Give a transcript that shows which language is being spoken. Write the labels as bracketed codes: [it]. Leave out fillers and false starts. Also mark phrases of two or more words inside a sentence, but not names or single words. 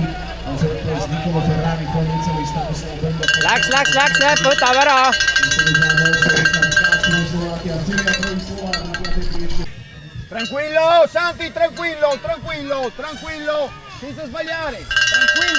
[en] On third place, Nicolo Ferrari from Italy, Stanislav Benda. [et] Läks, võtab ära. [it] Tranquillo, Santi, tranquillo! Senza sbagliare! Tranquillo!